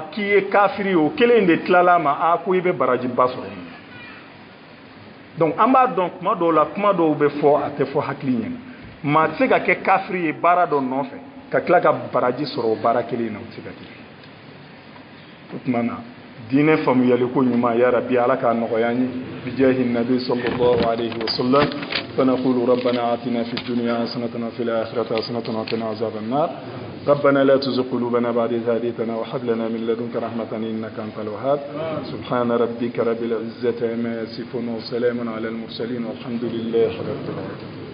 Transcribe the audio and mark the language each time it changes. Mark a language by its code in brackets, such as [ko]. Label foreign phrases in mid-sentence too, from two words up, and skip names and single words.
[bm] k'i ye kafiri o kelen de tilala a ma a ko i bɛ barajiba sɔrɔ donc an b'a dɔn kuma dɔw la kuma dɔw bɛ fɔ a tɛ fɔ hakili ɲɛna maa tɛ se ka kɛ kafiri ye baara dɔ nɔfɛ ka tila ka baraji sɔrɔ o baara kelen na o tɛ se ka kɛ o tuma na diinɛ faamuyali ko ɲuman [ar] يا رب [bm] ala k'a nɔgɔya an ye [ar] بجاه النبي صلى الله عليه وسلم فنقول ربنا آتنا في الدنيا حسنة وفي الآخرة حسنة وقنا عذاب النار ربنا لا تزغ قلوبنا بعد إذ هديتنا وهب لنا من لدنك رحمة إنك أنت الوهاب سبحان ربك رب العزة عما يصفون وسلام على المرسلين والحمد لله رب العالمين